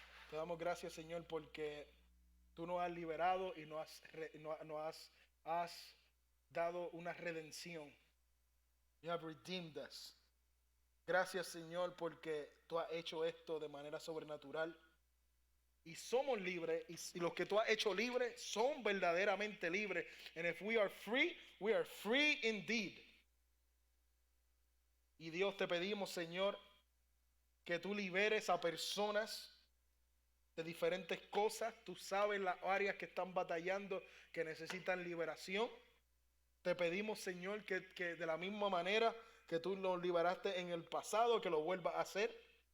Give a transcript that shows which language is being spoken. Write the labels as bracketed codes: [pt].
[es] Te damos gracias, Señor, porque tú nos has liberado y nos has dado una redención. [en] You have redeemed us. [es] Gracias, Señor, porque tú has hecho esto de manera sobrenatural. Y somos libres, y los que tú has hecho libres son verdaderamente libres. [en] And if we are free indeed. [es] Y Dios, te pedimos, Señor, que tú liberes a personas de diferentes cosas. Tú sabes las áreas que están batallando, que necesitan liberación. Te pedimos, Señor, que de la misma manera que tú nos liberaste en el pasado, que lo vuelvas a hacer.